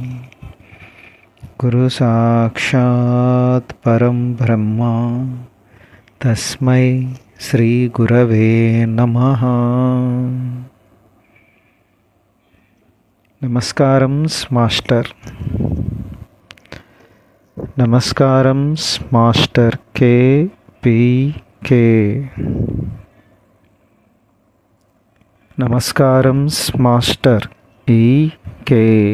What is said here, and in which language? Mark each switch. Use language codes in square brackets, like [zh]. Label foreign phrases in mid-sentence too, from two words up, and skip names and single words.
[sa] गुरु साक्षात् परं ब्रह्म तस्मै श्री गुरवे नमः। [te] నమస్కారం మాస్టర్. నమస్కారం మాస్టర్ కేపీకే. నమస్కారం మాస్టర్ ఈకే.